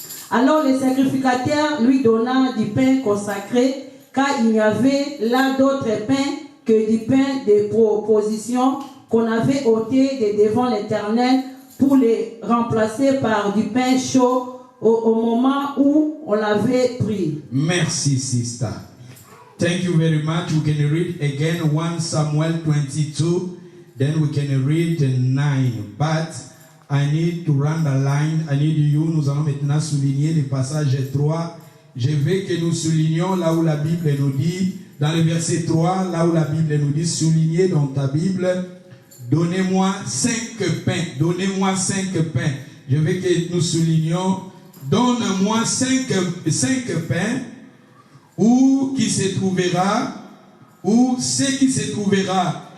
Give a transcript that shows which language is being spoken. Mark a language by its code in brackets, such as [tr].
[fr] Alors le sacrificateur lui donna du pain consacré, car il n'y avait là d'autre pain que du pain de proposition qu'on avait ôté de devant l'Éternel pour les remplacer par du pain chaud au moment où on l'avait pris. Merci, [en] sister. Thank you very much. We can read again 1 Samuel 22, then we can read 9. But I need to run the line. I need you. [fr] Nous allons maintenant souligner le passage 3. Je veux que nous soulignions là où la Bible nous dit, dans le verset 3, là où la Bible nous dit, soulignez dans ta Bible, donnez-moi 5 pains. Donnez-moi 5 pains. Je veux que nous soulignions, donne-moi 5 pains, où qui se trouvera, où ce qui se trouvera.